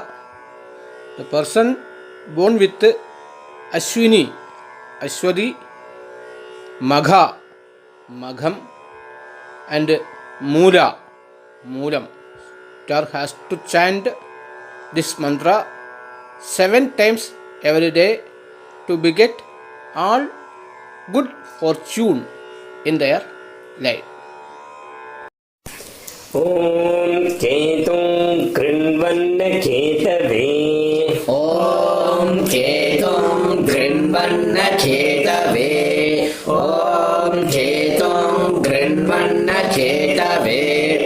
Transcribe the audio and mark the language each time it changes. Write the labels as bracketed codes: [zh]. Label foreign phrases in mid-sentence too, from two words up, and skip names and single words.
[en] The person born with Ashwini, Ashwari, Magha, Magham, and Mula, Moolam, has to chant this mantra 7 times every day to beget all good fortune in their life. [sa] ॐ केतुं कृण्वन्नकेतवे. ॐ केतुं कृण्वन्नकेतवे. ॐ केतुं कृण्वन्नकेतवे.